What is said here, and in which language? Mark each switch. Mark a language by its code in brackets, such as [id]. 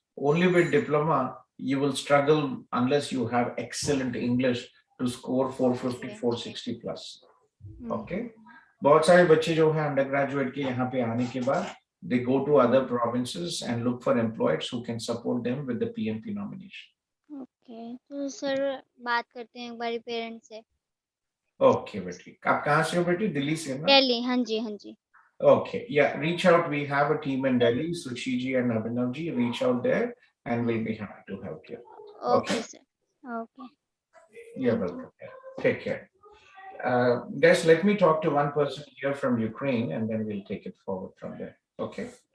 [en] Only with diploma, you will struggle unless you have excellent English to score 450, 460 plus. Okay. [hi] बहुत सारे बच्चे जो हैं अंडरग्रेजुएट के यहाँ पे आने के बाद, [en] they go to other provinces and look for employers who can support them with the PNP nomination. [hi] Okay, तो सर बात करते हैं एक बारी पेरेंट्स से. Okay, बेटी, आप कहाँ से हो बेटी? दिल्ली से ना? दिल्ली, हाँ जी, हाँ जी. [en] Okay, yeah, reach out. We have a team in Delhi, Suchi ji and Abhinav ji. Reach out there, and we'll be happy to help you. Okay, sir. Okay. You're welcome. Take care. Guys, let me talk to one person here from Ukraine, and then we'll take it forward from there. Okay.